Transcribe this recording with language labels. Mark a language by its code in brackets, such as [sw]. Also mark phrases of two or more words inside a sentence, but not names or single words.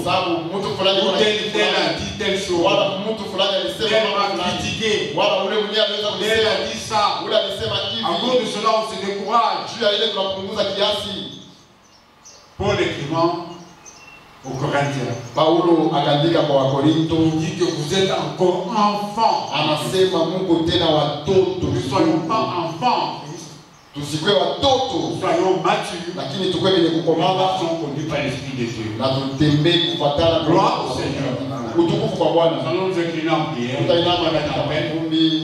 [fr] Ou tel a dit telle chose. Tel m'a critiqué. Tel a dit ça. À cause de cela, on se décourage. Paul écrivant aux Corinthiens, [sw] Paulo akandika kwa Wakorinto, [fr] il dit que vous êtes encore enfants. [sw] Anasema Mungu tena watoto. [fr] Ne soyons pas enfants. [sw] Tusikwe watoto. [fr] Soyons matures. [sw] Lakini tukwe wenye kukomala. [fr] Conduits par l'Esprit de Dieu. [sw] Na tutembee kufuatana. [fr] Gloire au Seigneur. [sw] Utukufu kwa Bwana. [fr] Nous allons nous incliner en prière. [sw] Tutainama katika maombi.